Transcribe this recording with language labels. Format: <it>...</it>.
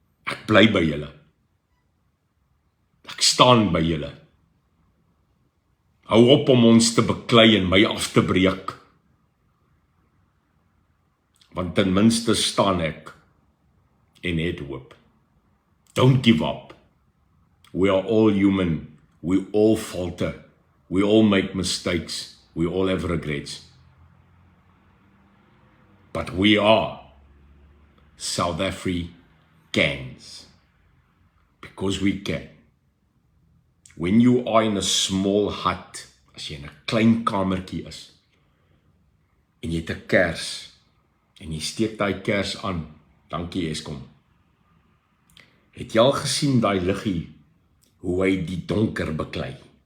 <af>Ek bly by julle. Ek staan by julle. Hou op om ons te beklei en my af te breek. Want ten minste staan ek en het hoop.</af> <en>Don't give up. We are all human. We all falter. We all make mistakes. We all have regrets. but we are South Africans because we can. When you are in a small hut,</en> <af>as jy in 'n klein kamertjie is, en jy het 'n kers, en jy steek daai kers aan, dankie Eskom, het jy al gesien daai liggie, hoe hy die donker beklei?</af>